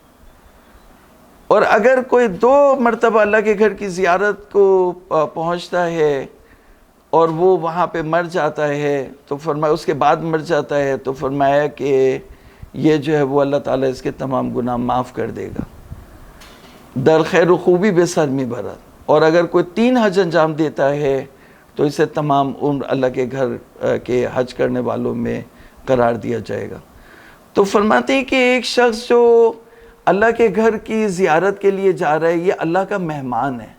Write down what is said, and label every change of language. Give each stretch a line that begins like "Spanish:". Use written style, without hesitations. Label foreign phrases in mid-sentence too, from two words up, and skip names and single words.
Urdu: اور اگر کوئی 2 مرتبہ اللہ کے گھر کی زیارت کو پہنچتا ہے اور وہ وہاں پہ مر جاتا ہے، تو فرمایا اس کے بعد مر جاتا ہے، تو فرمایا کہ یہ جو ہے وہ اللہ تعالیٰ اس کے تمام گناہ معاف کر دے گا.
Persian: در خیر و خوبی بے سر می برد.
Urdu: اور اگر کوئی 3 حج انجام دیتا ہے تو اسے تمام عمر اللہ کے گھر کے حج کرنے والوں میں قرار دیا جائے گا. تو فرماتے ہیں کہ ایک شخص جو اللہ کے گھر کی زیارت کے لیے جا رہا ہے، یہ اللہ کا مہمان ہے.